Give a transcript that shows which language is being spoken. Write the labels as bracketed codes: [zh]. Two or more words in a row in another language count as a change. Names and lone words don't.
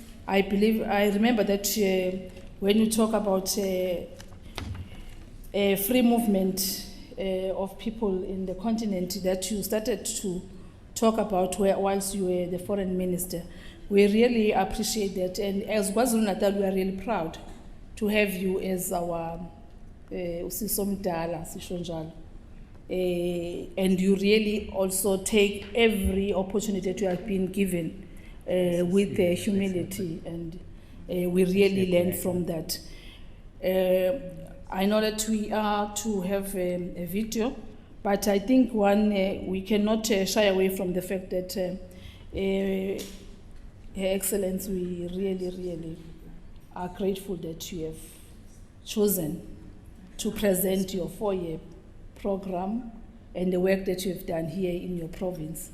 [en] I remember that when you talk about free movement of people in the continent, that you started to talk about whilst you were the foreign minister. We really appreciate that, and as KwaZulu-Natal, we are really proud to have you as our [zu] usisomdala, sisho njalo. [en] And you really also take every opportunity that you have been given with humility, and we really learn from that. I know that we are to have a video, but I think we cannot shy away from the fact that Her Excellency, we really are grateful that you have chosen to present your 4-year program and the work that you have done here in your province.